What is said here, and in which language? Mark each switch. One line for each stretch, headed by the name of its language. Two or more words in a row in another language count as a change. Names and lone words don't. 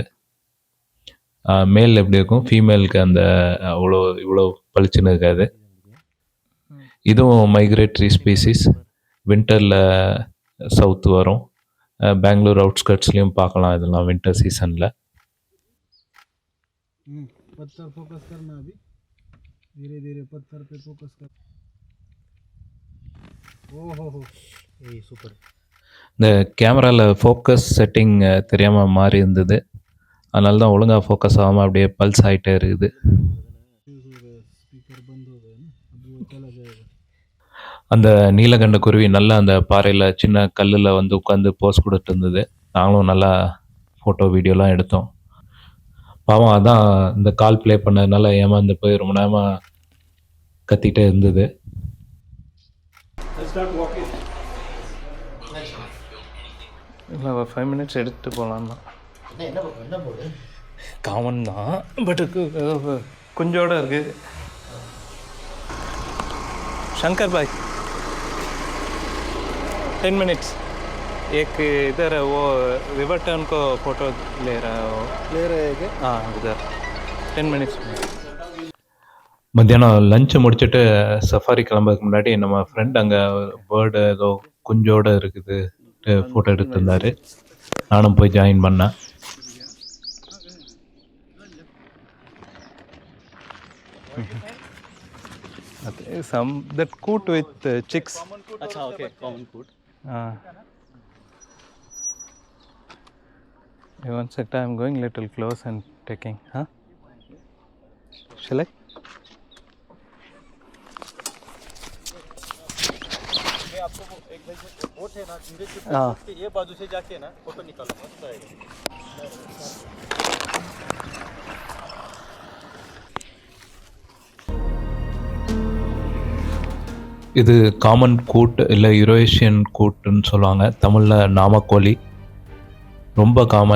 Tamil: மேல் எப்படி இருக்கும், ஃபீமேலுக்கு அந்த இவ்வளோ பளிச்சுன்னு இருக்காது. இதுவும்
English: migratory species.
Tamil: வின்டரில் சவுத்து வரும். பெங்களூர் அவுட்ஸ்கர்ட்ஸ்லேயும் பார்க்கலாம் இதெல்லாம்
English: winter season.
Hindi: पत्थर फोकस करना अभी धीरे धीरे पत्थर पे फोकस कर
Tamil: ஓஹோ ஏய் சூப்பர். இந்த கேமராவில்
English: focus setting
Tamil: தெரியாமல் மாறி இருந்தது. அதனால தான் ஒழுங்காக ஃபோக்கஸ் ஆகாமல் அப்படியே பல்ஸ் ஆகிட்டே இருக்குது.
Hindi: स्पीकर बंद हो गया ना अब वो चला जाएगा.
Tamil: அந்த நீலகண்ட குருவி நல்லா அந்த பாறையில் சின்ன கல்லில் வந்து உட்காந்து போஸ் கொடுத்துட்டு இருந்தது. நாங்களும் நல்லா
English: photo video
Tamil: எடுத்தோம். பாவம் அதான் இந்த
English: call play
Tamil: பண்ணதுனால ஏமாந்து போய் ரொம்ப நேரமாக கத்திகிட்டே இருந்தது. இல்லை ஒரு 5 minutes எடுத்துகிட்டு போகலான்னா காமன் தான். பட் கொஞ்சோட இருக்குது.
Hindi: शंकर भाई 10 minutes एक इधर वो
English: river tern
Hindi: को फोटो ले रहे हैं क्या? हाँ इधर 10 minutes.
Tamil: மத்தியானம் லஞ்சை முடிச்சுட்டு சஃபாரி கிளம்புறதுக்கு முன்னாடி நம்ம ஃப்ரெண்ட் அங்கே பேர்டு ஏதோ குஞ்சோடு இருக்குது ஃபோட்டோ எடுத்திருந்தார். நானும் போய் ஜாயின் பண்ணேன்.
English: That coot with chicks. अच्छा okay, common food. One second, I'm going little close and taking. Huh? Shall I?
Hindi: मैं आपको एक बोट है ना, के ये बाजू से जाके ना फोटो निकालो मस्त आएगा.
Tamil: இது
English: common coot
Tamil: இல்லை
English: Eurasian coot
Tamil: சொல்லுவாங்க. தமிழில் நாமக்கோழி. ரொம்ப காமன்.